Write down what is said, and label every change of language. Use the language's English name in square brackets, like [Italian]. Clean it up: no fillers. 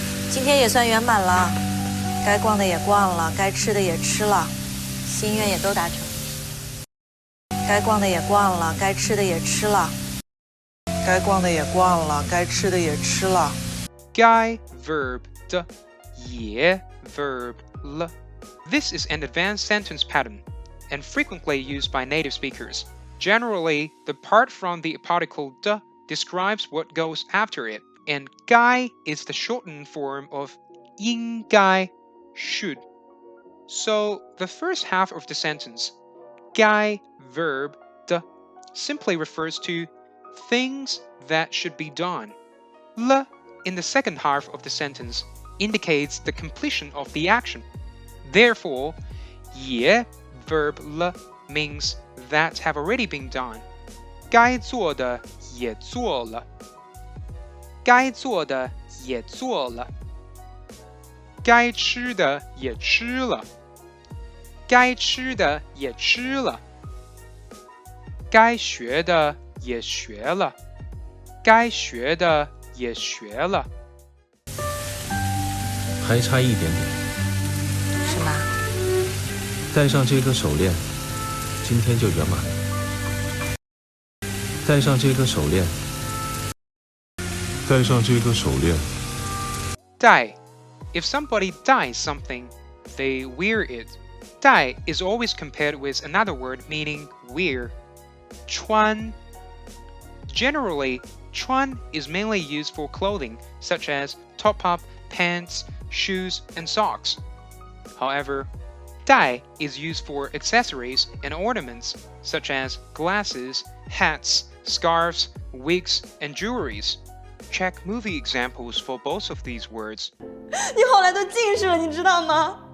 [Chinese] 今天也算圆满了，该逛的也逛了，该吃的也吃了，心愿也都达成。该逛的也逛了，该吃的也吃了，该逛的也逛了，该吃的也吃了。该 verb 的，也 verb 了。 [English] This is an advanced sentence pattern and frequently used by native speakers. Generally, the part from the particle 的 describes what goes after it, and 该 is the shortened form of 应该 should. So the first half of the sentence 该 verb 的 simply refers to things that should be done. Le in the second half of the sentence indicates the completion of the action. Therefore, 也 verb le means that have already been done. [Chinese] 该做的也做了，该做的也做了，该吃的也吃了，该吃的也吃了，该学的也学了，该学的也学了。还差一点点。什么？戴上这个手链，今天就圆满了。戴上这个手链，戴上这个手链。 [English] 戴 If somebody dyes something, they wear it. Dye is always compared with another word meaning wear. 穿 Generally, 穿 is mainly used for clothing, such as top-up, pants, shoes, and socks. However, 戴 is used for accessories and ornaments, such as glasses, hats, scarves, wigs, and jewelries. Check movie examples for both of these words. [Chinese] 你后来都近视了，你知道吗？